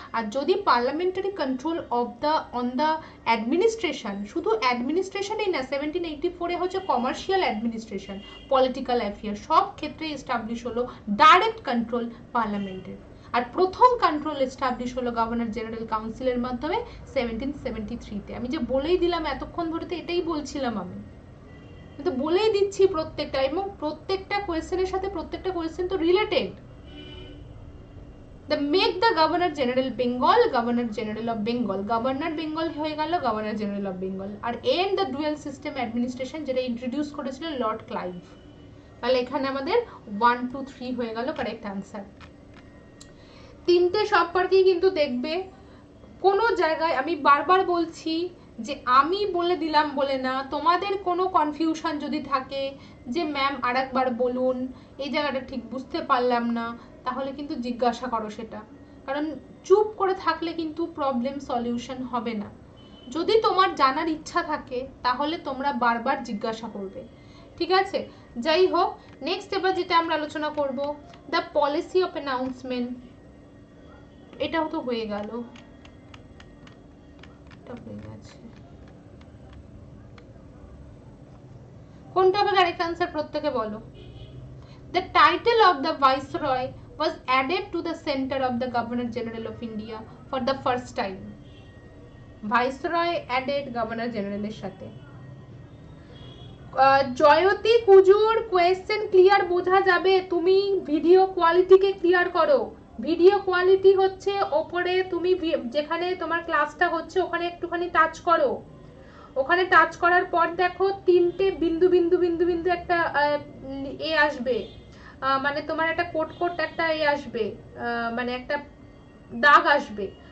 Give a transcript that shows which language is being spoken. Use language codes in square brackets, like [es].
[bn] আর যদি parliamentary control on the administration, শুধু অ্যাডমিনিস্ট্রেশনেই না, 1784 হচ্ছে কমার্শিয়াল অ্যাডমিনিস্ট্রেশন, পলিটিক্যাল অ্যাফেয়ার, সব ক্ষেত্রে এস্টাবলিশ হলো ডাইরেক্ট কন্ট্রোল পার্লামেন্টের। আর প্রথম কন্ট্রোল এস্টাবলিশ হলো গভর্নর জেনারেল কাউন্সিলের মাধ্যমে 1773-তে। আমি যে বলেই দিলাম এতক্ষণ ধরে, তো এটাই বলছিলাম আমি, তো বলেই দিচ্ছি প্রত্যেকটা, এবং প্রত্যেকটা কোয়েশ্চেনের সাথে প্রত্যেকটা কোয়েশ্চেন তো related. [en] The make the Governor General Bengal Governor General of Bengal, Governor Bengal হয়ে গেল Governor General of Bengal। [bn] আর end the dual system administration যেটা ইন্ট্রোডিউস করেছিল লর্ড ক্লাইভ। তাহলে এখানে আমাদের 1 2 3 হয়ে গেল কারেক্ট আনসার। তিনটে সম্পর্কেই কিন্তু দেখবে কোনো জায়গায়, আমি বারবার বলছি যে আমি বলে দিলাম বলে না, তোমাদের কোনো কনফিউশন যদি থাকে যে ম্যাম আরেকবার বলুন, এই জায়গাটা ঠিক বুঝতে পারলাম না, তাহলে কিন্তু জিজ্ঞাসা করো সেটা, কারণ চুপ করে থাকলে কিন্তু প্রবলেম সলিউশন হবে না। যদি তোমার জানার ইচ্ছা থাকে তাহলে তোমরা বারবার জিজ্ঞাসা করবে, ঠিক আছে? যাই হোক, নেক্সট এবার যেটা আমরা আলোচনা করব, দ্য পলিসি অফ অ্যানাউন্সমেন্ট। এটাও তো হয়ে গেল, এটা হয়ে গেছে। কোনটা হবে কারেক্ট আনসার প্রত্যেকে বলো। [en] The title of the viceroy was added to the center of the Governor General of India for the first time. Viceroy added Governor General এর সাথে। [bn] জয়তী কুজুর কোয়েশ্চেন ক্লিয়ার বোঝা যাবে, তুমি ভিডিও কোয়ালিটিকে ক্লিয়ার করো। ভিডিও কোয়ালিটি হচ্ছে ওপরে, তুমি যেখানে তোমার ক্লাসটা হচ্ছে ওখানে একটুখানি টাচ করো, ওখানে টাচ করার পর দেখো তিনটে বিন্দু বিন্দু বিন্দু বিন্দু একটা এ আসবে, মানে তোমার একটা কোট কোট একটা এ আসবে, মানে একটা দাগ আসবে।